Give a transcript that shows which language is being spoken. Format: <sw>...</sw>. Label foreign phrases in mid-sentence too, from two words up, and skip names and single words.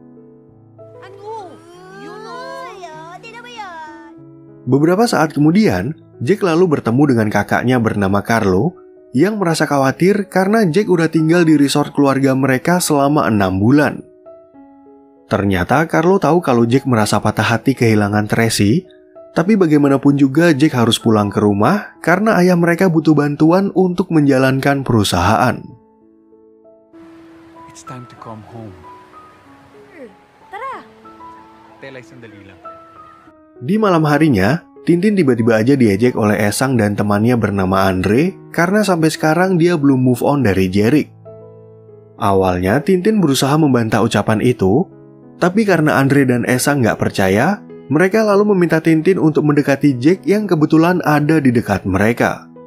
<id>Beberapa saat kemudian, Jake lalu bertemu dengan kakaknya bernama Carlo yang merasa khawatir karena Jake udah tinggal di resort keluarga mereka selama 6 bulan. Ternyata Carlo tahu kalau Jake merasa patah hati kehilangan Tracy, Tapi bagaimanapun juga Jack harus pulang ke rumah karena ayah mereka butuh bantuan untuk menjalankan perusahaan.</id> <en>It's time to come home.</en> <tl>Tara! Telay sandali lang.</tl> <id>Di malam harinya, Tintin tiba-tiba aja diejek oleh Esang dan temannya bernama Andre karena sampai sekarang dia belum</id> <en>move on</en> <id>dari Jerick. Awalnya Tintin berusaha membantah ucapan itu, tapi karena Andre dan Esang nggak percaya, mereka lalu meminta Tintin untuk mendekati Jack yang kebetulan ada di dekat mereka.</id>